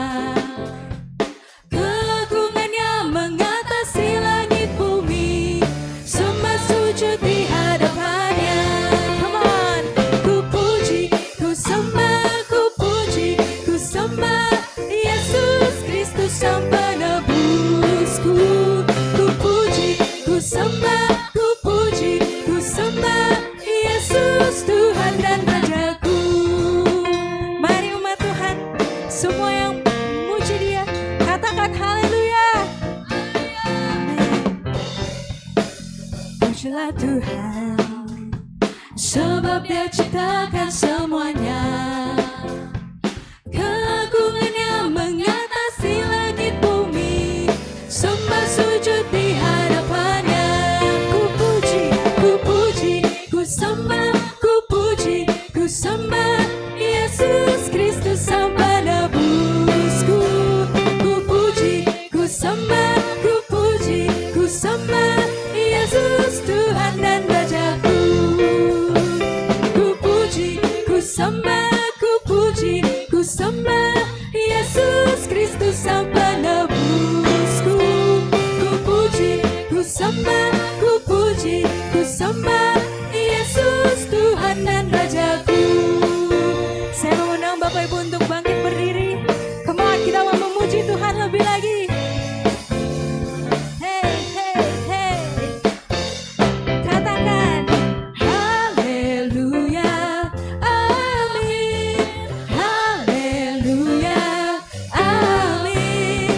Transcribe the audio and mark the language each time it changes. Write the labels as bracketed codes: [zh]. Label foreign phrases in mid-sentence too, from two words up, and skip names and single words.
[id] Keagungannya mengatasi langit bumi, sembah sujud di hadapannya. Sang penebusku, ku puji, ku sembah, ku puji, ku sembah Yesus Tuhan dan Rajaku. Mari umat Tuhan, semua yang memuji Dia, katakan haleluya. Pujilah Tuhan, sebab Dia ciptakan semuanya. Keagungannya mengatasi langit bumi, sembah sujud di hadapannya. Ku puji, ku puji, ku sembah, ku puji, ku sembah Yesus Kristus Sang penebusku. Ku puji, ku sembah, ku puji, ku sembah Yesus Tuhan dan Rajaku. Ku puji, ku sembah, ku puji, ku sembah Yesus Kristus Sang penebusku. Ku puji, ku sembah, ku puji, ku sembah Yesus Tuhan dan Rajaku. Saya mengundang Bapak Ibu untuk bangkit berdiri. [en] Come on, [id] kita mau memuji Tuhan lebih lagi. Hey, hey, hey. Katakan haleluya, amin. Haleluya, amin.